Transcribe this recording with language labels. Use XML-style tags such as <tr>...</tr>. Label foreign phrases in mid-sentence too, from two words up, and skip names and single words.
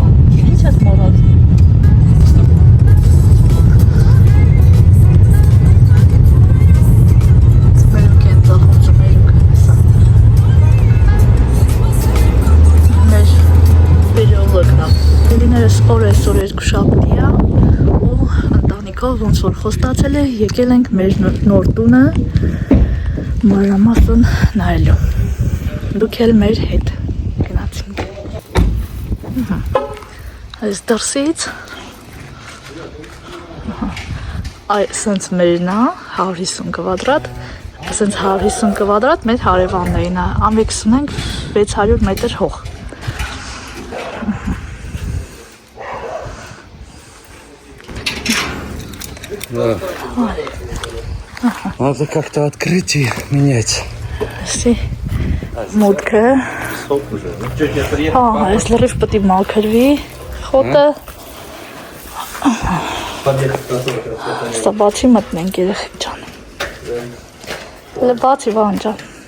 <hy>Ինչ ես մոռաց։ Այսօր երկուշաբթի է ու ընտանիքով ոնց որ խոստացել է եկել ենք մեր նոր տունը մանրամասն նայելու։ Դուք էլ մեր հետ գնացինք։ Այս դրսից սենց մերն է 150 կվադրատ, սենց 150 կվադրատ մեր հարևաններին է, ամեքս ունենք 600 մետր հող։</hy> <ru>Да. Надо как-то открыть и менять.</ru> <hy>Մուտքը։ Հա, այս լրիվ պետք է մաքրվի խոտը։ Սա բացի մտնենք երեխեք ջան։ Հələ բացի Վահան ջան։</hy>